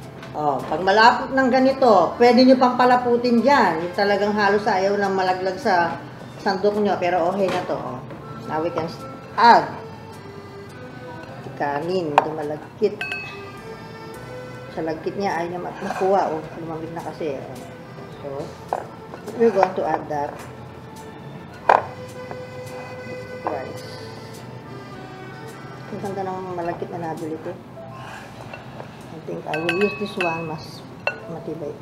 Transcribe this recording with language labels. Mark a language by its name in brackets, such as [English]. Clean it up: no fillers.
[Filipino] Oh, pag malapot ng ganito, pwede nyo pang palaputin dyan. Yung talagang halos ayaw na malaglag sa sandok nyo, pero okay na to. Oh. [English] Now we can add kanin, [Filipino] ito malagkit. Sa lagkit niya ay niya makuha. Oh, lumamig na kasi. Oh. [English] So, we're going to add that rice. [Filipino] Ang ganda ng malagkit na nabili ko. [English] I think I will use this one, [Filipino] mas matibay.